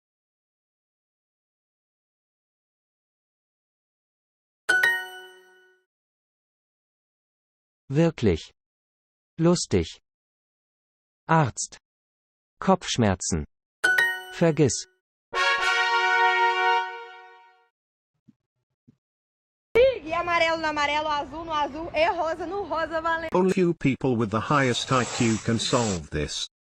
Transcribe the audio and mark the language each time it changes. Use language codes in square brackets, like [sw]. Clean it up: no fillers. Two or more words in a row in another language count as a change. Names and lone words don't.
[de] Wirklich. Lustig. Arzt. Kopfschmerzen. Vergiss. [pt] E amarelo no amarelo, azul no azul, e rosa no rosa, valendo. [en] Only few people with the highest IQ can solve this.